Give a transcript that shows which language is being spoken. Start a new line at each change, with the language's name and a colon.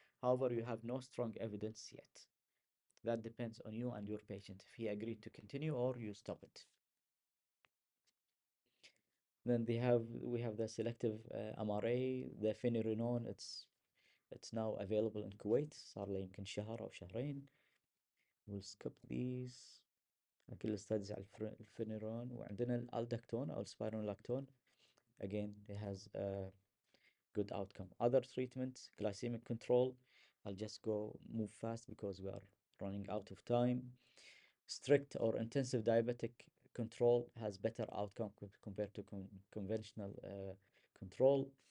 English: However, you have no strong evidence yet. That depends on you and your patient if he agreed to continue or you stop it. Then we have the selective MRA, the finerenone. It's now available in Kuwait.
Arabic: صار له يمكن شهر أو شهرين.
English: We'll skip these.
Arabic: كل الستاديز على الفينيرون وعندنا الالدكتون أو السبايرونلاكتون.
English: Again, it has a good outcome. Other treatments, glycemic control. I'll just move fast because we are running out of time. Strict or intensive diabetic control has better outcome compared to conventional control.